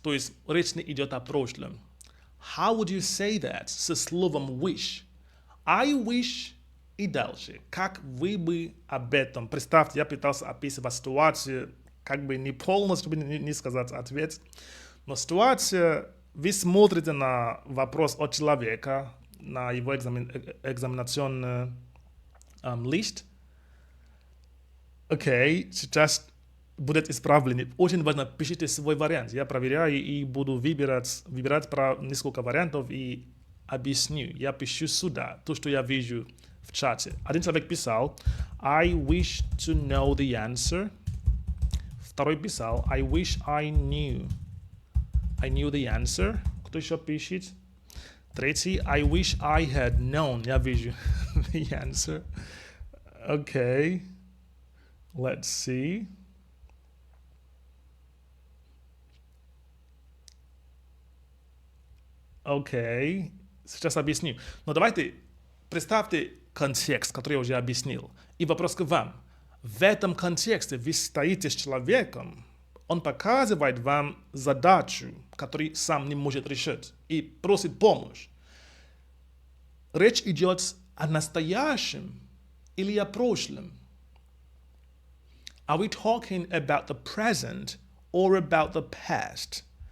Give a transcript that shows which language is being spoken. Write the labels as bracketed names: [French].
[Russian] То есть речь не идет о прошлом. [English] How would you say that [Russian] со словом [English] wish? I wish [Russian] и дальше. Как вы бы об этом? Представьте, я пытался описывать ситуацию, как бы не полностью, чтобы не сказать ответ, но ситуация, вы смотрите на вопрос от человека, на его экзаменационный лист. Окей, сейчас будет исправление. Очень важно, пишите свой вариант. Я проверяю и буду выбирать несколько вариантов и объясню. Я пишу сюда то, что я вижу в чате. Один человек писал, [English] I wish to know the answer. [Russian] Второй писал, [English] I wish I knew the answer. [Russian] Кто еще пишет? Третий, [English] I wish I had known. [Russian] Я вижу [English] the answer. Okay. Let's see. [Russian] Окей, сейчас объясню. Но давайте представьте контекст, который я уже объяснил. И вопрос к вам. В этом контексте вы стоите с человеком, он показывает вам задачу, которую сам не может решить, и просит помощь. Речь идет о настоящем или о прошлом? [English] Are we talking about the present or about the past?